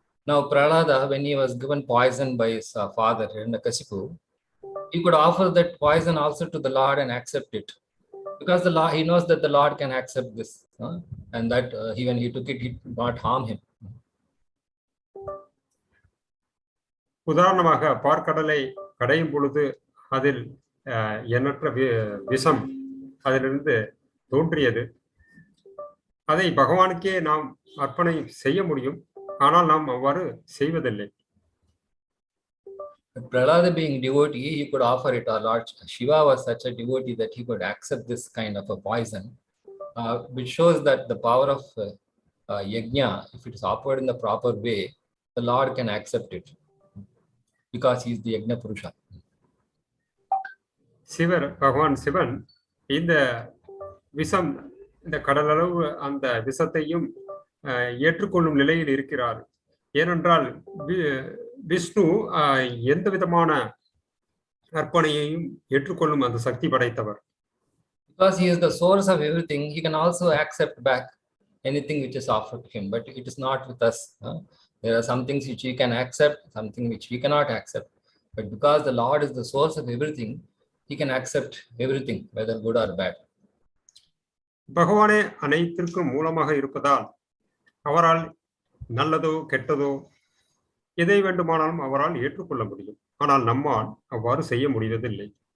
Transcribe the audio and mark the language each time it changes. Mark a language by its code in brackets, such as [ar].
[en] Now Prahlada, when he was given poison by his father Hiranyakasipu, he could offer that poison also to the Lord and accept it, because the Lord, he knows that the Lord can accept this, and that when he took it, it did not harm him. [ta] உதாரணமாக பார்க்கடலை கடையும் பொழுது அதில் எண்ணற்ற விஷம் அதிலிருந்து தோன்றியது. அதை பகவானுக்கே நாம் அர்ப்பணை செய்ய முடியும், ஆனால் நாம் அவ்வாறு செய்வதில்லை. [en] Prahlada being devotee, he could offer it. Or Lord Shiva was such a devotee that he could accept this kind of a poison, which shows that the power of yajna, if it is offered in the proper way, the Lord can accept it, because he is the yajna purusha. [ta] சிவர், பகவான் சிவன் இந்த விஷம், இந்த கடலளவு அந்த விஷத்தையும் ஏற்றுக்கொள்ளும் நிலையில் இருக்கிறார். ஏனென்றால் விஷ்ணு எந்த விதமான அர்ப்பணையையும் ஏற்றுக்கொள்ளும் அந்த சக்தி படைத்தவர். [en] Because he is the source of everything, he can also accept back anything which is offered to him, but it is not with us. There are some things which he can accept, something which we cannot accept. But because the Lord is the source of everything, he can accept everything, whether good or bad. [ta] பகவானே அனைத்திற்கும் மூலமாக இருப்பதால் அவரால் நல்லதோ கெட்டதோ எதை வேண்டுமானாலும் அவரால் ஏற்றுக்கொள்ள முடியும். ஆனால் நம்மால் அவ்வாறு செய்ய முடிவதில்லை.